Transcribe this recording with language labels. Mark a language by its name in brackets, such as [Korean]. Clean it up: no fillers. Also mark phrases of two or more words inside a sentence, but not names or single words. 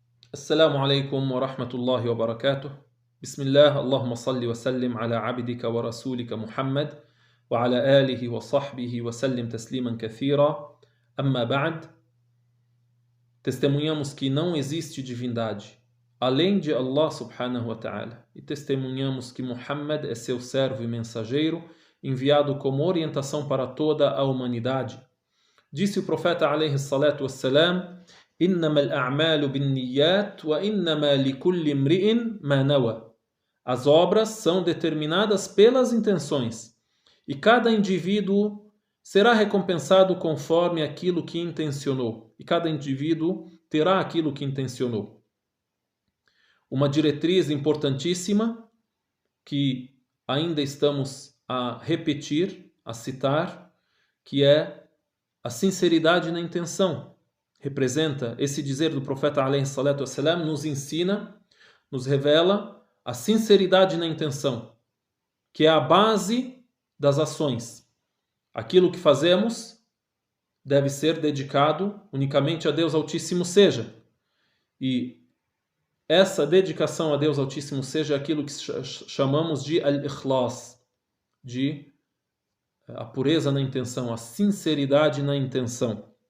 [Arabic] السلام عليكم ورحمة الله وبركاته. بسم الله اللهم صل وسلم على عبدك ورسولك محمد وعلى آله وصحبه وسلم تسليما كثيرا. أما بعد, [Portuguese] testemunhamos que não existe divindade além de Allah [Arabic] سبحانه وتعالى [Portuguese] e testemunhamos que Muhammad é seu servo e mensageiro enviado como orientação para toda a humanidade. Disse o profeta [Arabic] عليه الصلاة والسلام: إنما الأعمال بالنيات وإنما لكل امرئ ما نوى. [Portuguese] As obras são determinadas pelas intenções e cada indivíduo será recompensado conforme aquilo que intencionou, e cada indivíduo terá aquilo que intencionou. Uma diretriz importantíssima que ainda estamos a repetir, a citar, que é a sinceridade na intenção. Representa esse dizer do profeta [Arabic] عليه الصلاة والسلام, [Portuguese] nos ensina, nos revela a sinceridade na intenção, que é a base das ações. Aquilo que fazemos deve ser dedicado unicamente a Deus Altíssimo seja. E essa dedicação a Deus Altíssimo seja aquilo que chamamos de al-ikhlas, de a pureza na intenção, a sinceridade na intenção.